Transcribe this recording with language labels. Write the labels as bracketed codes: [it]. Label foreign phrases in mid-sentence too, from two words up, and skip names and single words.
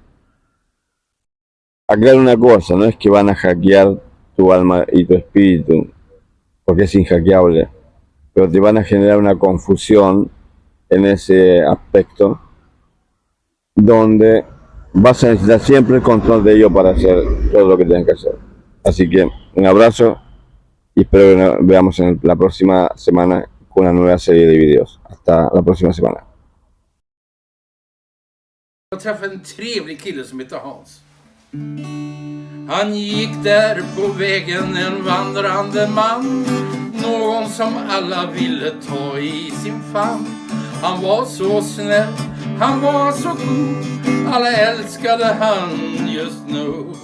[es] Aclarar una cosa, no es que van a hackear tu alma y tu espíritu, porque es inhackeable, pero te van a generar una confusión en ese aspecto, donde vas a necesitar siempre el control de ello para hacer todo lo que tengas que hacer. Así que un abrazo y espero que nos veamos en la próxima semana con una nueva serie de videos. Hasta la próxima semana. [sv] Jag träffade en trevlig kille som heter Hans. Han gick där på vägen, en vandrande man, någon som alla ville ta i sin famn. Han var så snäll, han var så god, alla älskade han just nu.